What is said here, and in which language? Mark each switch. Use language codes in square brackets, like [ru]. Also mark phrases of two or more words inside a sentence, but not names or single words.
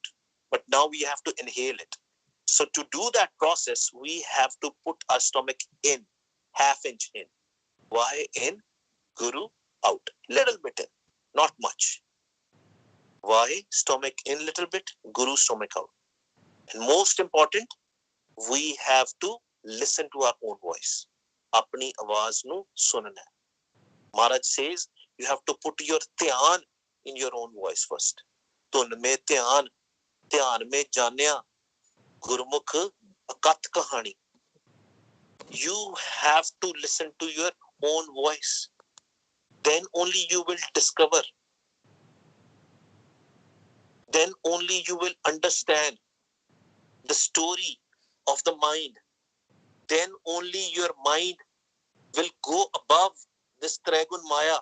[en] But now we have to inhale it. So to do that process, we have to put our stomach in, half inch in. Vahe in, Guru out. Little bit in, not much. Vahe, stomach in little bit, Guru stomach out. And most important, we have to listen to our own voice. [pa] ਆਪਣੀ ਆਵਾਜ਼ ਨੂੰ ਸੁਣਨਾ. [en] Maharaj says, you have to put your dhyan in your own voice first. [pa] ਤੂੰ ਮੈਂ ਧਿਆਨ ਮੈਂ ਜਾਣਿਆ ਗੁਰਮੁਖ ਅਕਥ ਕਹਾਣੀ. [en] You have to listen to your own voice. Then only you will discover. Then only you will understand the story of the mind. Then only your mind will go above this [pa] ਤ੍ਰਿਗੁਣ ਮਾਇਆ.